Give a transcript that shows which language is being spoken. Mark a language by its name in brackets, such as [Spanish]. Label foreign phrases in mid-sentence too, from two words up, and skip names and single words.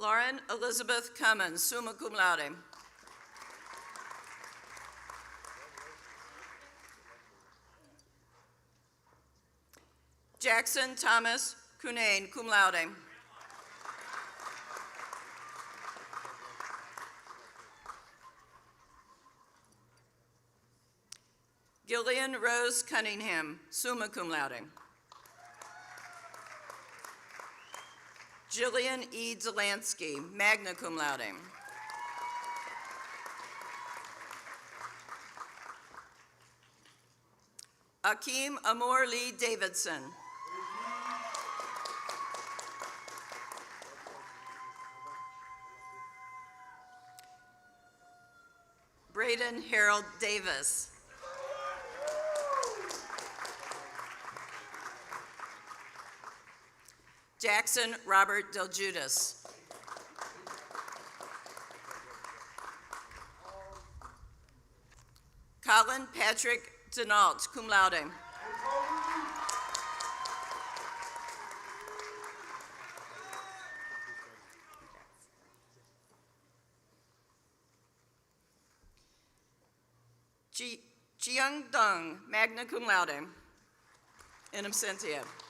[English] Carmen Elizabeth Cummins, [Latin] summa cum laude. [English] Jackson Thomas Cunane, [Latin] cum laude. [English] Gillian Rose Cunningham, [Latin] summa cum laude. [English] Jillian E. [Latin] Delansky, magna cum laude. [English] Akeem Amor Lee Davidson. Braden Harold Davis. Jackson Robert Del Judas. Colin Patrick Denault, [Latin] cum laude. Jiyoung Dong, magna cum laude, in absentia.